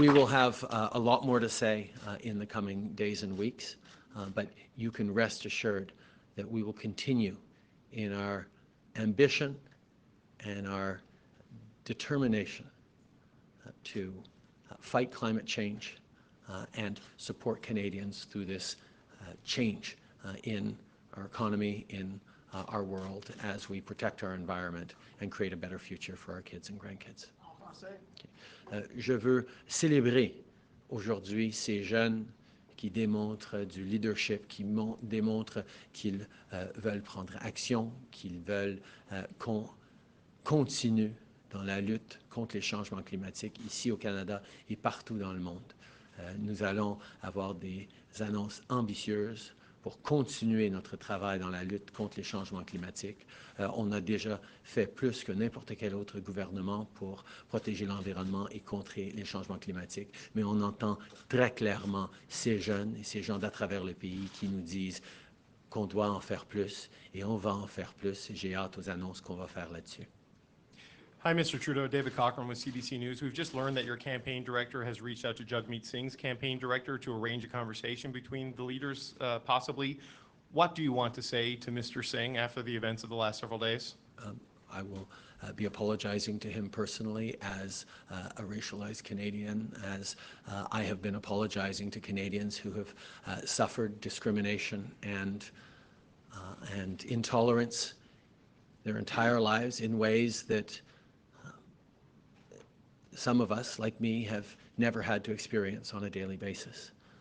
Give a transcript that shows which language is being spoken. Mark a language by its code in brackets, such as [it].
[en] We will have a lot more to say in the coming days and weeks, but you can rest assured that we will continue in our ambition and our determination to fight climate change and support Canadians through this change in our economy, in our world, as we protect our environment and create a better future for our kids and grandkids. [fr] Je veux célébrer aujourd'hui ces jeunes qui démontrent du leadership, qui démontrent qu'ils veulent prendre action, qu'ils veulent qu'on continue dans la lutte contre les changements climatiques ici au Canada et partout dans le monde. Nous allons avoir des annonces ambitieuses pour continuer notre travail dans la lutte contre les changements climatiques. On a déjà fait plus que n'importe quel autre gouvernement pour protéger l'environnement et contrer les changements climatiques, mais on entend très clairement ces jeunes et ces gens d'à travers le pays qui nous disent qu'on doit en faire plus, et on va en faire plus, et j'ai hâte aux annonces qu'on va faire là-dessus. [en] Hi, Mr. Trudeau. David Cochran with CBC News. We've just learned that your campaign director has reached out to Jagmeet Singh's campaign director to arrange a conversation between the leaders, possibly. What do you want to say to Mr. Singh after the events of the last several days? I will be apologizing to him personally as a racialized Canadian, as I have been apologizing to Canadians who have suffered discrimination and intolerance their entire lives in ways that some of us, like me, have never had to experience on a daily basis.